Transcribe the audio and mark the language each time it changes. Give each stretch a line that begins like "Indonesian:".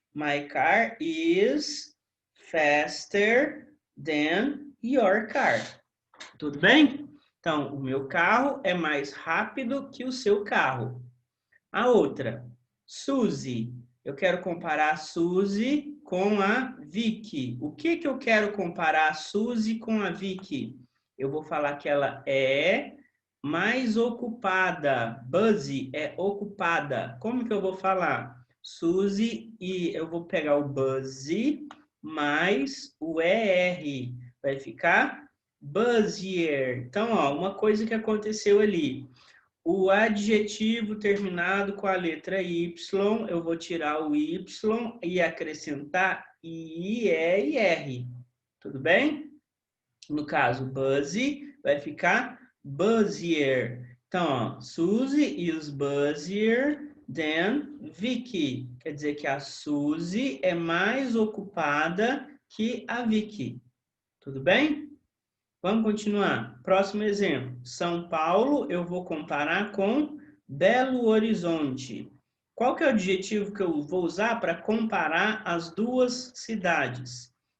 English: My car is faster than your car.
Portuguese: Tudo bem? Então, o meu carro é mais rápido que o seu carro. A outra, Suzy. Eu quero comparar a Suzy com a Vicky. O que eu quero comparar a Suzy com a Vicky? Eu vou falar que ela é mais ocupada. Busy é ocupada. Como que eu vou falar? Suzy e eu vou pegar o busy mais o ER. Vai ficar busier. Então, ó, uma coisa que aconteceu ali. O adjetivo terminado com a letra Y, eu vou tirar o Y e acrescentar IER. Tudo bem? No caso, Buzzy vai ficar busier. Então, ó,
English: Suzy is busier than Vicky.
Portuguese: Quer dizer que a Suzy é mais ocupada que a Vicky. Tudo bem? Vamos continuar. Próximo exemplo. São Paulo, eu vou comparar com Belo Horizonte. Qual que é o adjetivo que eu vou usar para comparar as duas cidades?